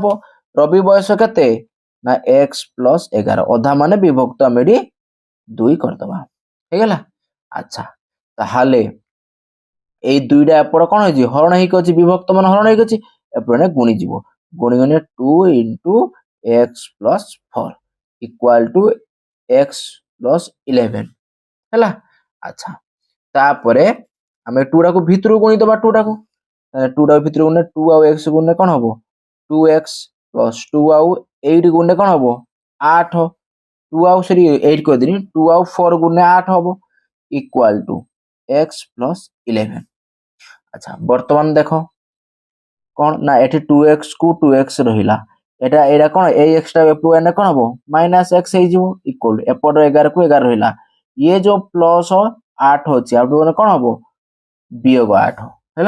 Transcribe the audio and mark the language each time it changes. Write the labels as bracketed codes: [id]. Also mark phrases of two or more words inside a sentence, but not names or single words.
[or] ରବି ବୟସ କେତେ ନା x ପ୍ଲସ୍ 11 ଅଧା ମାନେ ବିଭକ୍ତ ଆମେ ଏଠି 2 କରିଦବା ହେଇଗଲା। ଆଚ୍ଛା ତାହେଲେ ଏଇ ଦୁଇଟା ଏପଟ କଣ ହେଇଛି ହରଣ ହେଇକି ଅଛି ବିଭକ୍ତ ମାନେ ହରଣ ହେଇକି ଅଛି ଏପଟେ ଗୁଣିଯିବ। [en] ଗୁଣିଗଲେ 2 into x plus 4 equal to x plus 11 ହେଲା। [or] ଆଚ୍ଛା ତାପରେ ଆମେ 2 ଟାକୁ ଭିତରକୁ ଗୁଣିଦବା 2 ଟାକୁ 2 ଟାକୁ ଭିତରକୁ ଗୁଣିଲେ 2 ଆଉ x ଗୁଣିଲେ କଣ ହବ 2x plus 2 ଆଉ 8 ଗୁଣିଲେ କଣ ହବ 8 2 ଆଉ ସରି 8 କହିଦେନି 2 ଆଉ 4 ଗୁଣିଲେ 8 ହବ [en] equal to x plus 11। [or] ଆଚ୍ଛା ବର୍ତ୍ତମାନ ଦେଖ କଣ ନା ଏଠି 2x କୁ 2x ରହିଲା ଏଟା କଣ ଏଇ x ଟା ଏପଟୁ ଏନେ କଣ ହବ ମାଇନସ୍ x ହେଇଯିବ ଇକ୍ୱାଲ ଏପଟ 11 କୁ 11 ରହିଲା ଇଏ ଯୋଉ ପ୍ଲସ 8 ଅଛି ଆଉ ମାନେ କଣ ହବ ବିୟୋଗ 8 ହେଲା।